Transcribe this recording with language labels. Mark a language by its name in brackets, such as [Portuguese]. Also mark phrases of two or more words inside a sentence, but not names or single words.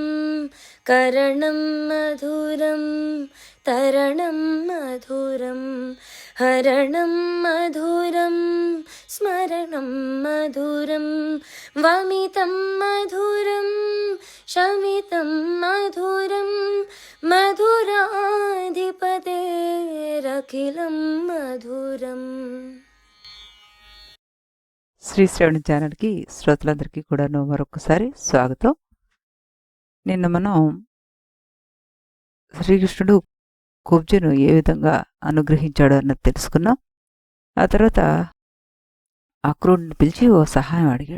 [Sanskrit] करणं मधुरं तरणं मधुरं हरणं मधुरं स्मरणं मधुरं। वमितं मधुरं शमितं मधुरं मधुराधिपतेरखिलं मधुरम्। [Telugu] శ్రీ శ్రవణి ఛానల్కి శ్రోతలందరికీ కూడాను మరొకసారి స్వాగతం. నిన్న మనం శ్రీకృష్ణుడు కుబ్జను ఏ విధంగా అనుగ్రహించాడు అన్నది తెలుసుకున్నాం. ఆ తర్వాత అక్రూరుని పిలిచి ఓ సహాయం అడిగాడు.